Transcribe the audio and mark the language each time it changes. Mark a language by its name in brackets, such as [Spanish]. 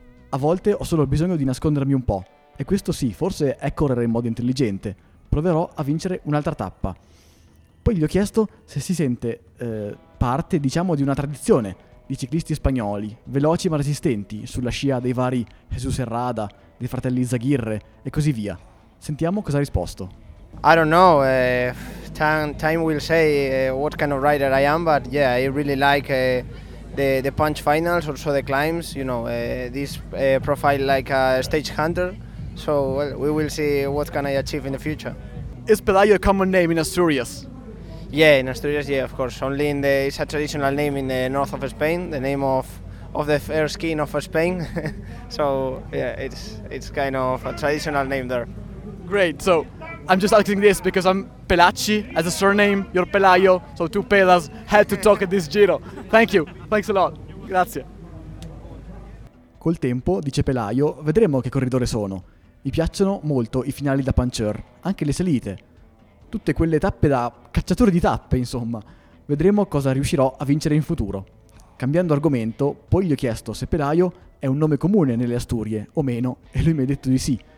[Italian] A volte ho solo bisogno di nascondermi un po', e questo sì, forse è correre in modo intelligente. Proverò a vincere un'altra tappa. Poi gli ho chiesto se si sente parte, diciamo, di una tradizione di ciclisti spagnoli, veloci ma resistenti, sulla scia dei vari Jesús Herrada, dei fratelli Izaguirre e così via. Sentiamo cosa ha risposto. [English] I don't know, time will say what kind of rider I am, but yeah, I really like the punch finals, also the climbs, you know, this profile like a stage hunter, so well, we will see what can I achieve in the future. Is Pelayo a common name in Asturias? Yeah, in Asturias, yeah, of course, only in the, it's a traditional name in the north of Spain, the name of the fair skin of Spain, so yeah, it's kind of a traditional name there. Great, so I'm just asking this because I'm Pelacci as a surname, you're Pelayo, so two Pelas had to talk at this Giro. Thank you, thanks a lot, grazie. [Italian] Col tempo, dice Pelayo, vedremo che corridore sono. Mi piacciono molto i finali da puncher, anche le salite. Tutte quelle tappe da cacciatore di tappe, insomma. Vedremo cosa riuscirò a vincere in futuro. Cambiando argomento, poi gli ho chiesto se Pelayo è un nome comune nelle Asturie, o meno, e lui mi ha detto di sì.